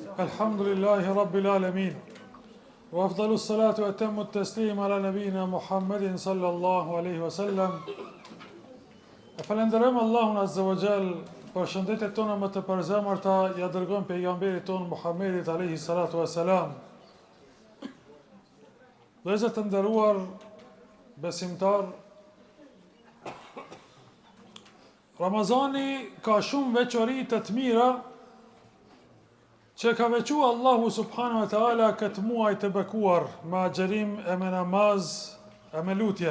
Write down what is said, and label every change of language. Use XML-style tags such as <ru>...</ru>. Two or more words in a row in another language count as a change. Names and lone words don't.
<ar>الحمد لله رب العالمين. وأفضل الصلاة وأتم التسليم على نبينا محمد صلى الله عليه وسلم.</ar> <sq>E falenderojmë Allahun</sq> <ar>عز وجل</ar> <sq>për shëndetet tona më të përzemërta, ja dërgojmë pejgamberit ton Muhammedit</sq> <ar>عليه الصلاة والسلام.</ar> <sq>Vëllezër të nderuar besimtar, Ramazani ka shumë veçori të mira që ka veçu Allahu</sq> <ar>سبحانه وتعالى</ar> <sq>këtë muaj të bekuar me agjerim e me namaz e me lutje.</sq>